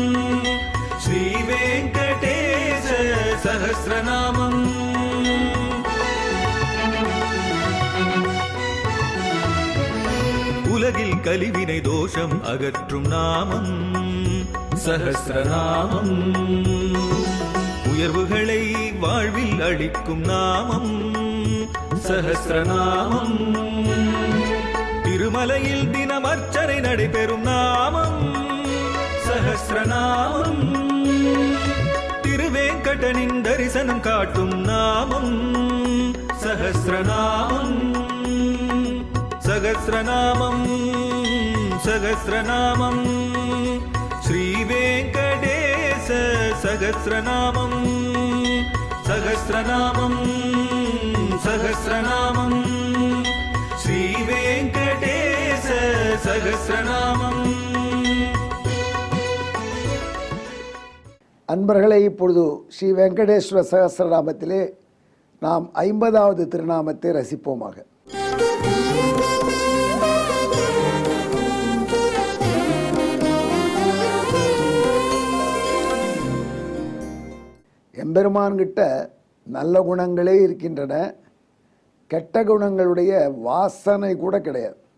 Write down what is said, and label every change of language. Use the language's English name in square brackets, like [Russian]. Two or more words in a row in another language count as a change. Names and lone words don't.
[Sanskrit] श्रीवेङ्कटेश सहस्रनामं [Tamil] உலகில் கலிவினை தோஷம் அகற்றும் நாமம் சஹஸ்ரநாமம். உயர்வுகளை வாழ்வில் அளிக்கும் நாமம் சஹஸ்ரநாமம். திருமலையில் தினம் அர்ச்சனை நடைபெறும் நாமம் சஹஸ்ரநாமம். திருவேங்கடனின் தரிசனம் காட்டும் நாமம் சஹஸ்ரநாமம். [Sanskrit] सहस्रनामं सहस्रनामं श्रीवेङ्कटेश सहस्रनामं सहस्रनामं सहस्रनामं श्रीवेङ्कटेश सहस्रनामं. [Tamil] அன்பர்களே, இப்பொழுது ஸ்ரீ வெங்கடேஸ்வர சகஸ்ரநாமத்திலே நாம் 50வது திருநாமத்தை ரசிப்போமாக. எம்பெருமான்கிட்ட நல்ல குணங்களே இருக்கின்றன, கெட்ட குணங்களுடைய வாசனை கூட கிடையாது.